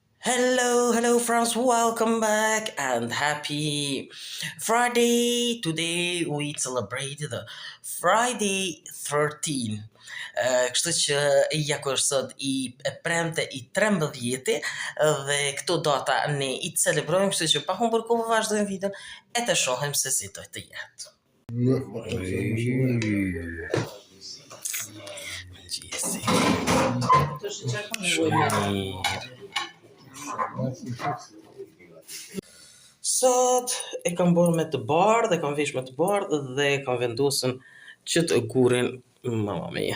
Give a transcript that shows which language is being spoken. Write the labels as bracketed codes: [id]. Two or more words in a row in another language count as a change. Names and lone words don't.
[en] Hello friends, welcome back and happy Friday. Today we celebrate the Friday 13. [sq] Kështu që ja ku është sot i premte i 13 dhe këto data ne i celebrojmë, kështu që pa humbur kohë vazhdojmë videon e të shohim se si do të jetë. Sot e kam bërë me të bardhë, e kam vesh me të bardhë dhe e kam vendosën që të gurin [it] mama mia.